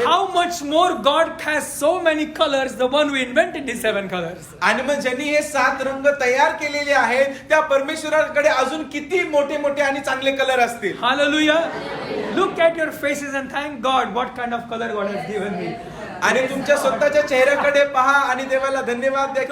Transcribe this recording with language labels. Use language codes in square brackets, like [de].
[en] how much more God has so many colors, the one who invented these 7 colors. [mr] आणि मग ज्यांनी हे 7 रंग तयार केलेले आहेत त्या परमेश्वराकडे अजून किती मोठे मोठे आणि चांगले कलर असतील. [en] Hallelujah. Look at your faces and thank God what kind of color God has given me. [mr] आणि तुमच्या स्वतःच्या चेहऱ्याकडे पहा आणि देवाला धन्यवाद द्या की